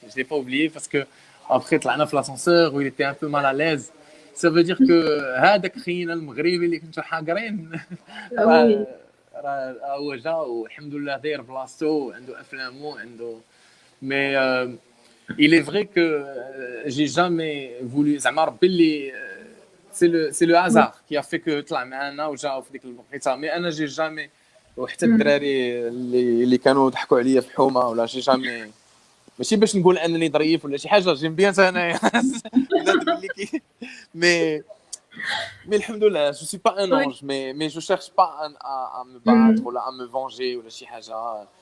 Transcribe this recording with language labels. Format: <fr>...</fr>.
<fr>Je l'ai pas oublié parce que après</fr> <ar>طلعنا في</ar> <fr>l'ascenseur où il était un peu mal à l'aise. Ça veut dire que</fr> <ar>هذاك خينا المغربي اللي كنتو حاقرين راه هو جا والحمد لله داير بلاصتو عنده افلامو عنده.</ar> <fr>mais il est vrai que j'ai jamais voulu</fr> <ar>زعما ربي اللي</ar> <fr>c'est le hasard qui a fait que</fr> <ar>طلع معنا وجا في ديك الوقيته. mais انا</ar> <fr>جي جامي</fr> <ar>وحتى الدراري اللي كانوا ضحكوا عليا في حومه ولا شي جامي ماشي باش نقول انني ظريف ولا شي حاجه جيم بيان انايا اللي كي mais الحمد لله</ar> <fr>je suis pas un ange mais je cherche pas à me battre</fr> <ar>ولا</ar> <fr>à me venger</fr> <ar>ولا شي حاجه.</ar>